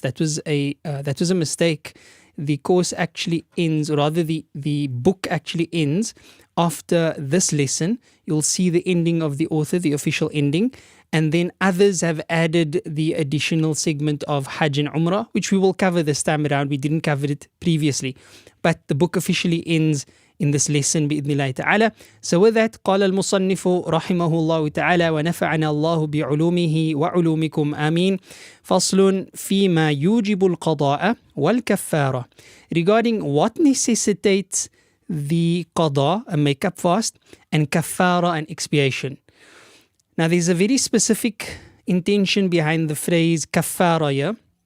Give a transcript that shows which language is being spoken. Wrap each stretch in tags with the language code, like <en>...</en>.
<en>That was a mistake. The course actually ends, or rather the book actually ends after this lesson. You'll see the ending of the author, the official ending, and then others have added the additional segment of Hajj and Umrah, which we will cover this time around. We didn't cover it previously, but the book officially ends in this lesson بإذن ta'ala. So with that,</en> <ar>قال المصنف رحمه الله تعالى ونفعنا الله بعلومه وعلومكم آمين. فصل فيما يوجب القضاء والكفارة,</ar> <en>regarding what necessitates the qada, a make-up fast, and kafara, and expiation. Now there's a very specific intention behind the phrase kafara here.</en>